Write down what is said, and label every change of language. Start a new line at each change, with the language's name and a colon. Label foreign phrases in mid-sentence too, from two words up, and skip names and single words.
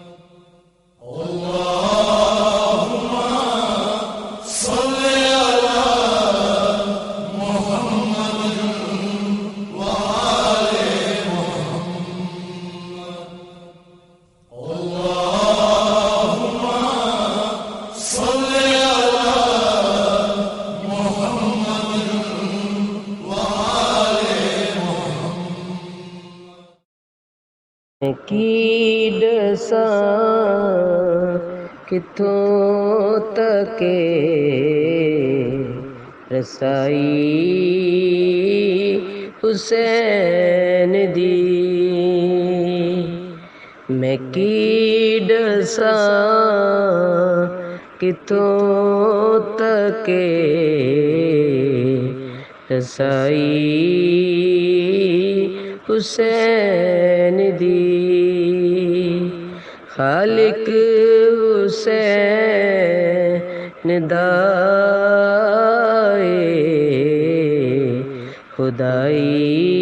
Arabic: اللهم صل على محمد وآل محمد. اللهم صل على محمد وآل محمد.
Saraiki: کی ڈساں کتھوں تکے رسائی حسین دی، میں کی ڈساں کتھوں تکے رسائی حسین دی، خالق حسین دائے خدائی